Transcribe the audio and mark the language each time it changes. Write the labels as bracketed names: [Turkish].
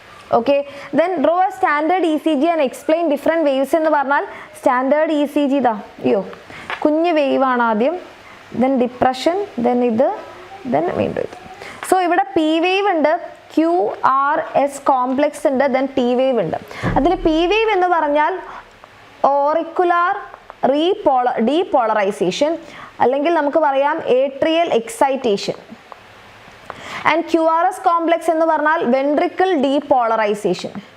[Malayalam] Okay, then [English] draw a standard ECG and explain different waves [Malayalam] എന്ന് പറഞ്ഞാൽ standard ECG ഇതാ, കുഞ്ഞ് വേവ് ആണ് ആദ്യം, then depression, then ഇത്, then വീണ്ടും ഇത്. സോ ഇവിടെ P വേവ് ഉണ്ട്, QRS കോംപ്ലക്സ് ഉണ്ട്, then T വേവ് ഉണ്ട്. അതിൽ P വേവ് എന്ന് പറഞ്ഞാൽ ഓറിക്കുലാർ ഡീപോളറൈസേഷൻ, അല്ലെങ്കിൽ നമുക്ക് പറയാം atrial excitation. And QRS complex എന്ന് പറഞ്ഞാൽ ventricle depolarization.